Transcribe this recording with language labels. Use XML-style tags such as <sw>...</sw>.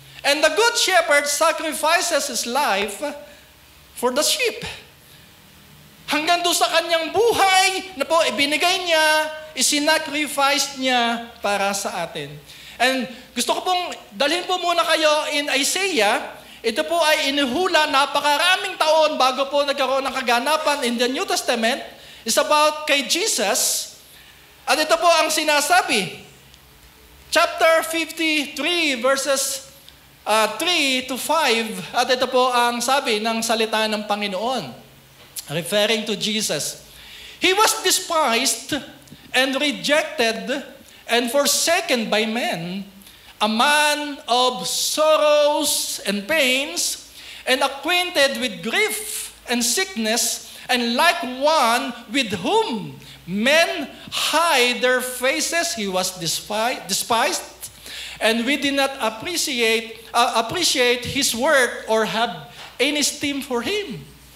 <en>And the good shepherd sacrifices his life for the sheep.</en> <tl>Hanggang doon sa kanyang buhay na po ibinigay niya, isinacrifice niya para sa atin. And gusto ko pong dalhin po muna kayo in Isaiah. Ito po ay inihula napakaraming taon bago po nagkaroon ng kaganapan</tl> <en>in the New Testament. It's about</en> <tl>kay Jesus. At ito po ang sinasabi.</tl> <en>Chapter 53 verses 3 to 5.</en> <tl>At ito po ang sabi ng salita ng Panginoon.</tl> <en>Referring to Jesus. He was despised and rejected and forsaken by men, a man of sorrows and pains, and acquainted with grief and sickness, and like one with whom men hide their faces, he was despised, and we did not appreciate his work or have any esteem for him.</en>